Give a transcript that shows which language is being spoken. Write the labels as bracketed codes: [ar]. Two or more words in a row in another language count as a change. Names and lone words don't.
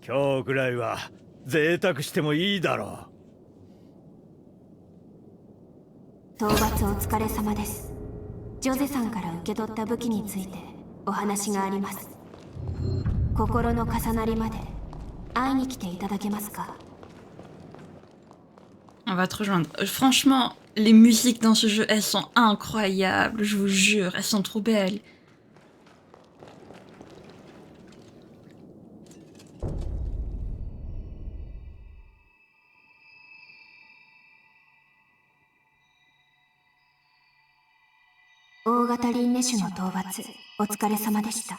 [ja] 今日くらいは贅沢してもいいだろ討伐お疲れ様です。ジョゼさんから受け取った武器についてお話があります。心の重なりまで会いに来ていただけますか？ [fr] On va te rejoindre. Franchement, les musiques dans ce jeu, elles sont incroyables, je vous jure, elles sont trop belles. [ja] « 大型輪廻種の討伐お疲れ様でした。